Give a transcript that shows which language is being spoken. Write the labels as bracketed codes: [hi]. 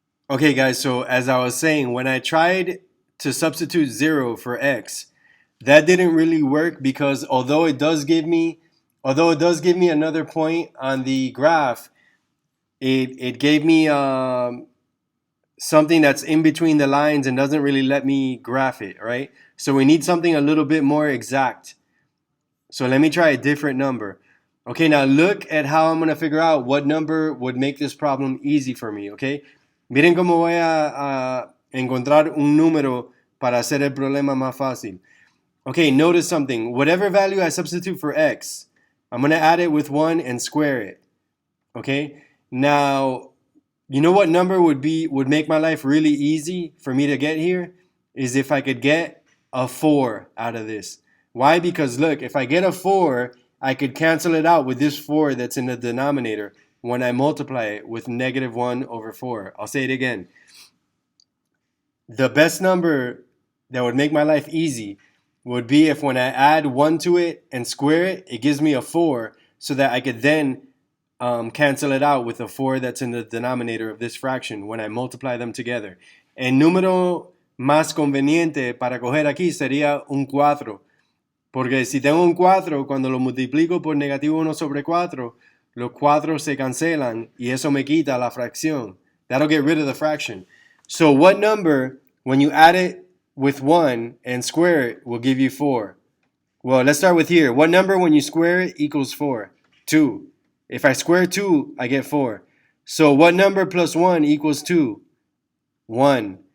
[en] Okay, guys. So as I was saying, when I tried to substitute 0 for x, that didn't really work because although it does give me another point on the graph, it gave me something that's in between the lines and doesn't really let me graph it, right? So we need something a little bit more exact. So let me try a different number. Okay, now look at how I'm going to figure out what number would make this problem easy for me, okay? [es] Miren cómo voy a encontrar un número para hacer el problema más fácil. [en] Okay, notice something. Whatever value I substitute for x, I'm going to add it with 1 and square it. Okay? Now, you know what number would make my life really easy for me to get here? Is if I could get a 4 out of this. Why? Because look, if I get a 4, I could cancel it out with this 4 that's in the denominator when I multiply it with negative 1 over 4. I'll say it again. The best number that would make my life easy would be if when I add 1 to it and square it, it gives me a 4 so that I could then cancel it out with a 4 that's in the denominator of this fraction when I multiply them together. [es] El número más conveniente para coger aquí sería un 4. Porque si tengo un 4, cuando lo multiplico por negativo 1 sobre 4, los 4 se cancelan y eso me quita la fracción. [en] That'll get rid of the fraction. So what number, when you add it with 1 and square it, will give you 4? Well, let's start with here. What number, when you square it, equals 4? 2. If I square 2, I get 4. So what number plus 1 equals 2? 1.